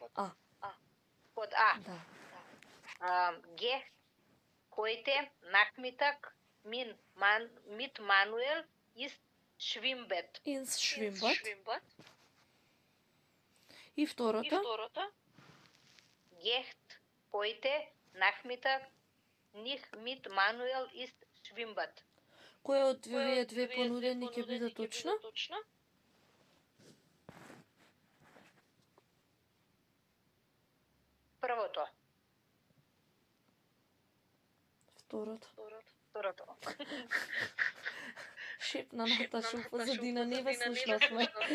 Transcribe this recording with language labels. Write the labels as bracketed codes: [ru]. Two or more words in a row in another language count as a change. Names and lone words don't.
[mk] Третата под А. Под А. Да. Ге, [de] heute Nachmittag mit Manuel ist Schwimmbad. Инс Schwimmbad. [mk] И второто. [de] Geht heute Nachmittag nicht mit Manuel ist Schwimmbad. [mk] Која од овие две понудени ќе биде точна? Првото. Второто. Шепна Наташа у позадина, не ве слушнавме.